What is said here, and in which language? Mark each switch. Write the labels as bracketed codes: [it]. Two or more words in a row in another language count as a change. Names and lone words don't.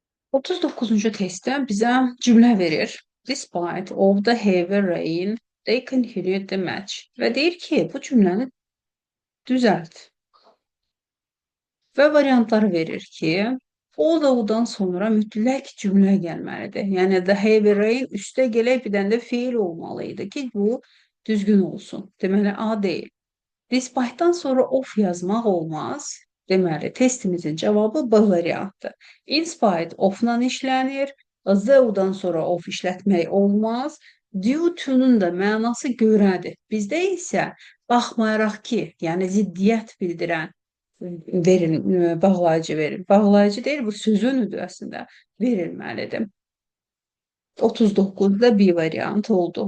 [az] 39-cu testdə bizə cümlə verir. [en] Despite of the heavy rain, they continued the match. [az] Və deyir ki, bu cümləni düzəlt. Və variantları verir ki, although-dan sonra mütləq cümlə gəlməlidir. Yəni [en] the heavy rain [az] üstə gələk bir dənə də feil olmalı idi ki, bu düzgün olsun. Deməli A deyil. Despite-dan sonra of yazmaq olmaz. Deməli, testimizin cavabı B variantdır. [en] In spite of-la işlənir. [az] Though-dan sonra of işlətmək olmaz. [en] Due to-nun [az] da mənası görədir. Bizdə isə baxmayaraq ki, yəni ziddiyyət bildirən bağlayıcı verir. Bağlayıcı deyil, bu sözünüdür əslində. Verilməlidir. 39-da B variantı oldu.